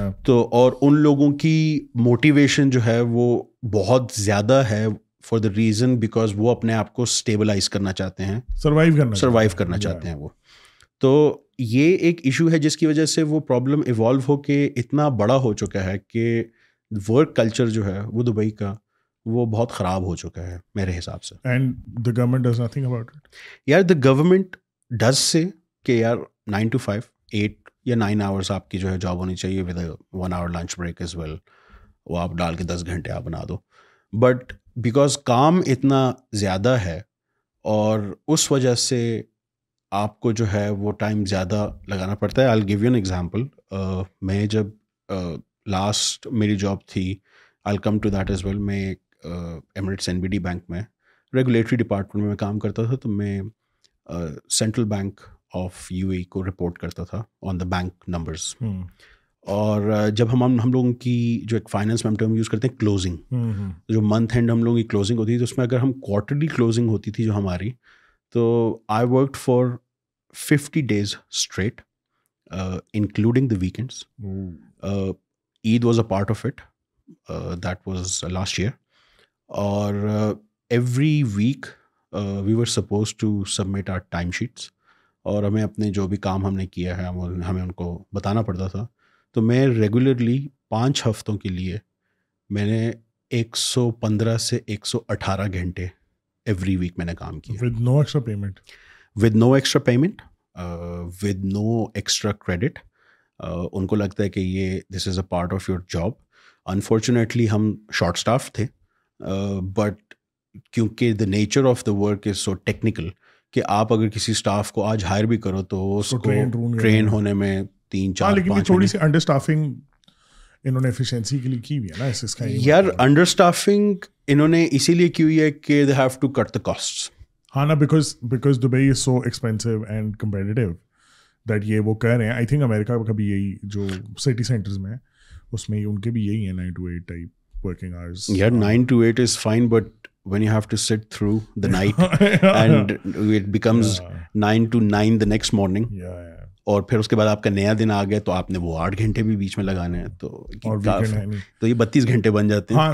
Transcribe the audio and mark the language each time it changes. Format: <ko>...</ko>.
<ur>تو اور ان لوگوں کی موٹیویشن جو ہے وہ بہت زیادہ ہے فار دا ریزن بیکاز وہ اپنے آپ کو اسٹیبلائز کرنا چاہتے ہیں, سروائیو کرنا چاہتے ہیں وہ. تو یہ ایک ایشو ہے جس کی وجہ سے وہ پرابلم ایوالو ہو کے اتنا بڑا ہو چکا ہے کہ ورک کلچر جو ہے وہ دبئی کا وہ بہت خراب ہو چکا ہے میرے حساب سے.</ur> <en>And the government does nothing about it.</en> <ur>یار دا گورنمنٹ ڈز سے کہ یار 9 to 5 8 یا 9 hours آپ کی جو ہے جاب ہونی چاہیے with 1 hour lunch break as well, وہ آپ ڈال کے 10 گھنٹے آپ بنا دو. بٹ بیکاز کام اتنا زیادہ ہے اور اس وجہ سے آپ کو جو ہے وہ ٹائم زیادہ لگانا پڑتا ہے.</ur> <en>I'll give you an example.</en> <ur>میں جب لاسٹ میری جاب تھی,</ur> <en>I'll come to that as well.</en> <ur>میں ایمریٹس NBD بینک میں ریگولیٹری ڈپارٹمنٹ میں کام کرتا تھا. تو میں سینٹرل بینک آف UAE کو رپورٹ کرتا تھا آن دا بینک نمبرز. اور جب ہم لوگوں کی جو ایک فائنینس میں ہم ٹرم یوز کرتے ہیں کلوزنگ, جو منتھ اینڈ ہم لوگوں کی کلوزنگ ہوتی تھی, تو اس میں اگر ہم کوارٹرلی کلوزنگ ہوتی تھی جو ہماری, تو</ur> <en>I worked for 50 days straight, including the weekends. Eid was a part of it. That was last year. اور every week we were supposed to submit our timesheets.</en> <ur>اور ہمیں اپنے جو بھی کام ہم نے کیا ہے ہمیں ان کو بتانا پڑتا تھا. تو میں ریگولرلی 5 ہفتوں کے لیے میں نے 115 سے 118 گھنٹے ایوری ویک میں نے کام کیا.</ur> <en>With no extra payment. With no extra payment, with no extra credit.</en> <ur>ان کو لگتا ہے کہ یہ</ur> <en>this is a part of your job.</en> <ur>Unfortunately ہم short staff تھے, but کیونکہ</ur> <en>the nature of the work is so technical</en> <ur>کہ آپ اگر کسی اسٹاف کو آج ہائر بھی کرو تو اس کو ٹرین ہونے میں 3-4 لیکن تھوڑی سی انڈر اسٹافنگ انہوں نے ایفیشینسی کے لیے کی ہوئی ہے نا اس کا. یار انڈر اسٹافنگ انہوں نے اسی لیے کی ہوئی ہے کہ</ur> <en>they have to cut the costs. ہاں نا, because Dubai is so expensive and competitive that</en> <ur>یہ وہ کہہ رہے ہیں. آئی تھنک امریکہ کا بھی یہی جو سٹی سینٹرز میں اس میں ان کے بھی یہی ہیں 9 to 8 ٹائپ ورکنگ آورز.</ur> <en>یار 9 to 8 is fine, but when you have to sit through the night and it becomes 9 to 9 the next morning.</en> <ur>اور پھر اس کے بعد آپ کا نیا دن آ گیا تو آپ نے وہ 8 گھنٹے بھی بیچ میں لگانے ہیں, تو یہ 32 گھنٹے بن جاتے ہیں.</ur>